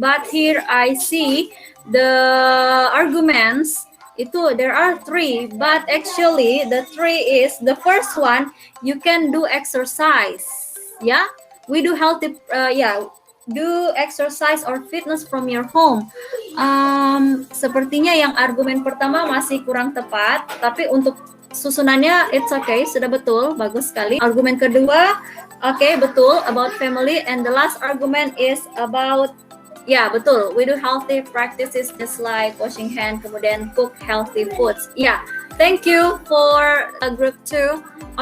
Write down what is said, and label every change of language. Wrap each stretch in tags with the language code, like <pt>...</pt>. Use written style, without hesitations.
<en>But here I see the arguments. There are 3. But actually, the 3 is the first one. You can do exercise. Yeah, we do healthy. Do exercise or fitness from your home.</en> <id>Sepertinya yang argumen pertama masih kurang tepat, tapi untuk susunannya</id> <en>it's okay,</en> <id>sudah betul, bagus sekali. Argumen kedua, okay, betul,</id> <en>about family. And the last argument is about,</en> <id>ya betul,</id> <en>we do healthy practices just like washing hand, kemudian cook healthy foods. Yeah, thank you for group 2.</en>